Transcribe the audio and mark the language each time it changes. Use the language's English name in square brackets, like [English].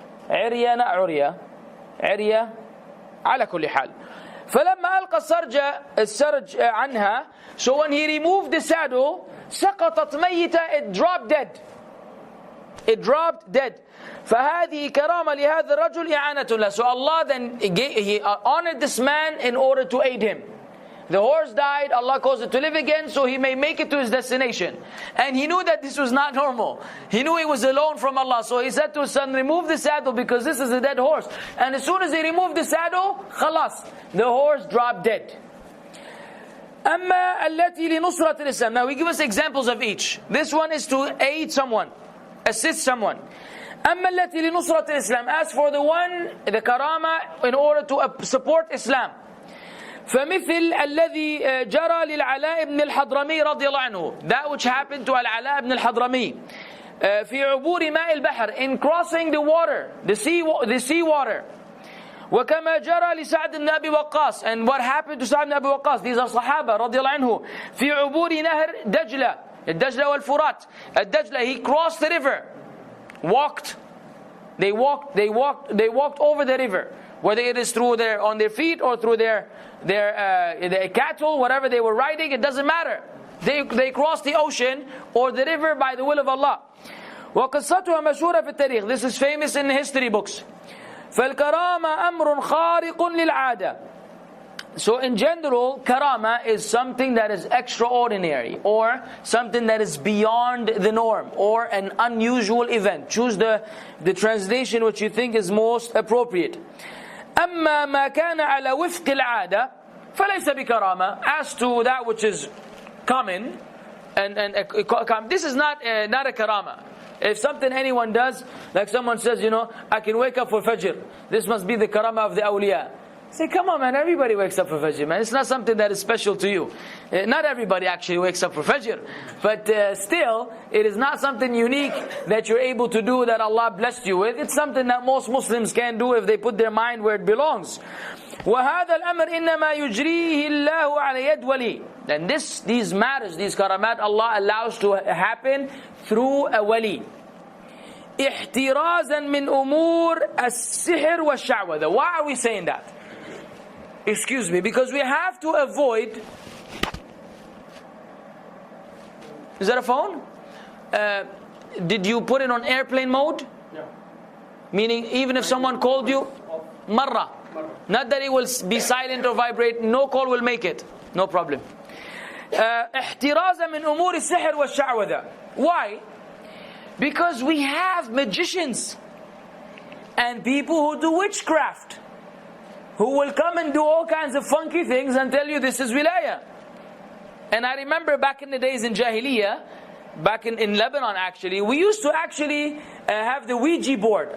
[Arabic] عرية لا عرية عرية على كل حال. فلما ألقى السرج عنها, [English] so when he removed the saddle, [Arabic] سقطت ميتة, [English] it dropped dead. It dropped dead. [Arabic] فهذه كرامة لهذا الرجل إعانة له. [English] So Allah then he honored this man in order to aid him. The horse died, Allah caused it to live again so he may make it to his destination. And he knew that this was not normal. He knew he was alone from Allah. So he said to his son, remove the saddle because this is a dead horse. And as soon as he removed the saddle, khalas, the horse dropped dead. [Arabic] أما التي لنصرة الإسلام. [English] Now we give us examples of each. This one is to aid someone, assist someone. [Arabic] أما التي لنصرة الإسلام. [English] As for the one, the karama, in order to support Islam. [Arabic] فمثل الذي جرى للعلاء بن الحضرمي رضي الله عنه. [English] That which happened to [Arabic] العلاء بن الحضرمي في عبور ماء البحر, [English] in crossing the water, the sea water. [Arabic] وكما جرى لسعد بن أبي وقاص, [English] and what happened to Sa'd ibn Abi Waqqas, these are [Arabic] صحابة رضي الله عنه. في عبور نهر دجلة, الدجلة والفرات. [English] الدجلة, he crossed the river, they walked over the river, whether it is through on their feet or through their cattle, whatever they were riding, it doesn't matter. They crossed the ocean or the river by the will of Allah. [Arabic] وقصتها مشهورة في التاريخ. [English] This is famous in the history books. [Arabic] فالكرامة أمر خارق للعادة. [English] So in general, karama is something that is extraordinary, or something that is beyond the norm, or an unusual event. Choose the translation which you think is most appropriate. [Arabic] أما ما كان على وفق العادة فليس بكرامة. [English] As to that which is common, and this is not a karama. If something anyone does, like someone says, I can wake up for Fajr, this must be the karama of the awliya. Say, come on man, everybody wakes up for Fajr, man. It's not something that is special to you. Not everybody actually wakes up for Fajr. But still, it is not something unique that you're able to do that Allah blessed you with. It's something that most Muslims can do if they put their mind where it belongs. [Arabic] وَهَذَا الْأَمْرِ إِنَّمَا يُجْرِيهِ اللَّهُ عَلَى يَدْ وَلِي. [English] And these matters, these karamat, Allah allows to happen through a wali. [Arabic] احترازا من أمور السحر والشعوذة. [English] Why are we saying that? Excuse me, because we have to avoid. Is that a phone? Did you put it on airplane mode? No. Meaning even if someone called you, marra. Not that it will be silent or vibrate, no call will make it. No problem. [Arabic] احترازا من أمور السحر والشعوذة. [English] Why? Because we have magicians and people who do witchcraft, who will come and do all kinds of funky things and tell you this is wilayah. And I remember back in the days in Jahiliyyah, back in Lebanon actually, we used to actually have the Ouija board.